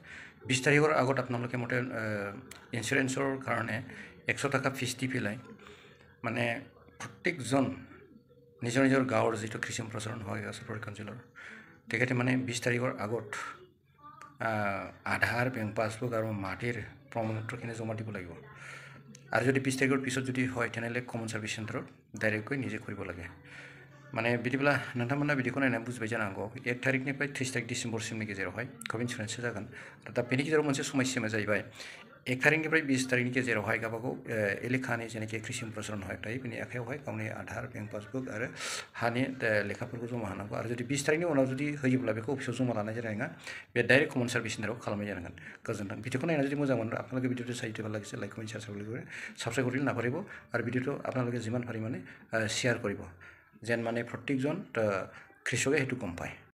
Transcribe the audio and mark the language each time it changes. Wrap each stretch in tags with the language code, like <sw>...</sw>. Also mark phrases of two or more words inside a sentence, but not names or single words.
<as>20 তাৰিখৰ আগত আপোনালোকে মতে ইঞ্চুৰেঞ্চৰ কাৰণে 100 টকা ফিজ দি পেলাই মানে প্ৰত্যেকজন নিজৰ নিজৰ গাঁৱৰ যিটো কৃষি সম্প্ৰসাৰণ হয় আছে প্ৰশিক্ষণ অঞ্চলৰ, তেখেতে মানে 20 তাৰিখৰ আগত আধাৰ,</as> <en>bank passbook</en> <as>আৰু মাটিৰ প্ৰমাণপত্ৰখিনি জমা দিব লাগিব। আৰু যদি 20 তাৰিখৰ পিছত যদি হয় তেনেহ'লে</as> <en>common service</en> <as>চেণ্টাৰত ডাইৰেক্টকৈ নিজে কৰিব লাগে।</as> <brx>মানে बिदिब्ला नोंथांमोना बिदिखौ नायनानै बुजिबाय जानांगौ 1 तारिखनिफ्राय 30 तारिख डिसेम्बरसिमनि गेजेरावहाय कभ इन्सुरेन्सआ जागोन। दा बेनि गेजेराव मोनसे समस्याया जाहैबाय 1 तारिखनिफ्राय 20 तारिखनि गेजेरावहाय गावबागाव एलेखानि जेनाखि कृषि सम्प्रसारण हक थायो बेनि आखायावहाय गावनि आधार,</brx> <en>bank passbook</en> <brx>आरो हानि लेखाफोरखौ जमा होनांगौ। आरो जुदि 20 तारिखनि उनाव जुदि होयोब्ला बेखौ अफिसाव जमा लानाय जानाय नङा, बे डाइरेक्ट</brx> <en>common service</en> <brx>सेन्टाराव खालामनाय जानांगोन। गोजोन्थों।</brx> <as>ভিডিঅ'টো নাইনা যদি মজা মনে আপোনালোকে ভিডিঅ'টো চাই দিব লাগিছে,</as> <en>like comment subscribe</en> <as>কৰি নাপাৰিব আৰু ভিডিঅ'টো আপোনালোকে যিমান পাৰি মানে শ্বেয়াৰ কৰিব, যেন মানে প্ৰত্যেকজন কৃষকে সেইটো গম পায়।</as>